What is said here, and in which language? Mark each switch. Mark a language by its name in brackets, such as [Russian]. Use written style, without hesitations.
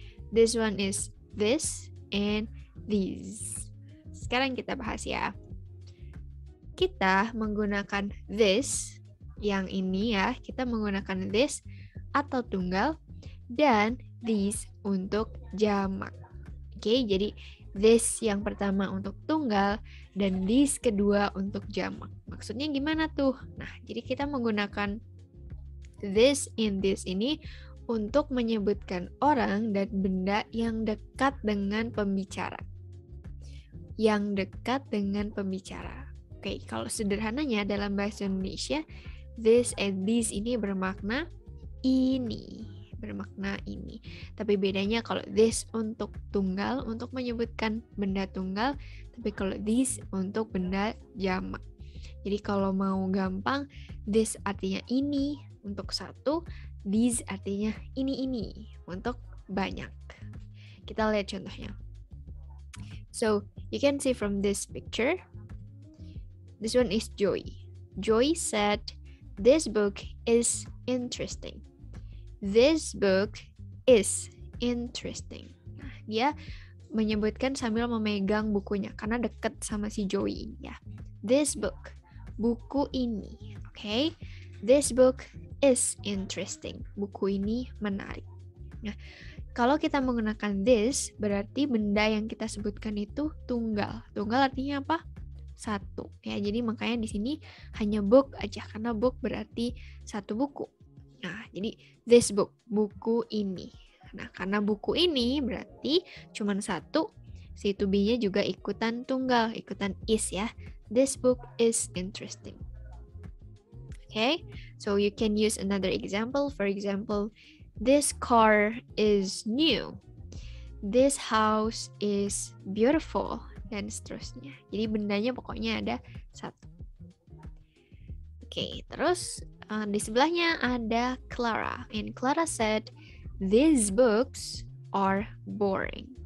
[English] This one is this and these. [Indonesian] Sekarang kita bahas ya. Kita menggunakan this, yang ini ya, kita menggunakan this atau tunggal dan these untuk jamak. Oke, jadi this yang pertama untuk tunggal dan these kedua untuk jamak. Maksudnya gimana tuh? Nah, jadi kita menggunakan this in this ini untuk menyebutkan orang dan benda yang dekat dengan pembicara. Yang dekat dengan pembicara. Oke, kalau sederhananya dalam bahasa Indonesia, this and these ini bermakna ini. Bermakna ini. Tapi bedanya kalau this untuk tunggal, untuk menyebutkan benda tunggal, tapi kalau this untuk benda jamak. Jadi kalau mau gampang, this artinya ini untuk satu, these artinya ini untuk banyak. Kita lihat contohnya. [English] So, you can see from this picture, this one is Joy. Joy said, this book is interesting. This book is interesting. [Indonesian] Nah, dia menyebutkan sambil memegang bukunya karena dekat sama si Joey ya. [English] This book, [Indonesian] buku ini, [English] okay? This book is interesting. [Indonesian] Buku ini menarik. Nah, kalau kita menggunakan this, berarti benda yang kita sebutkan itu tunggal. Tunggal artinya apa? Satu. Ya, jadi makanya di sini hanya book aja karena book berarti satu buku. Nah, jadi [English] this book, [Indonesian] buku ini. Nah, karena buku ini berarti cuma satu, si to be-nya juga ikutan tunggal, ikutan is ya. [English] This book is interesting. Okay, so you can use another example. For example, this car is new. This house is beautiful. [Indonesian] Dan seterusnya. Jadi bendanya pokoknya ada satu. Oke, terus di sebelahnya ada Clara. [English] And Clara said, these books are boring.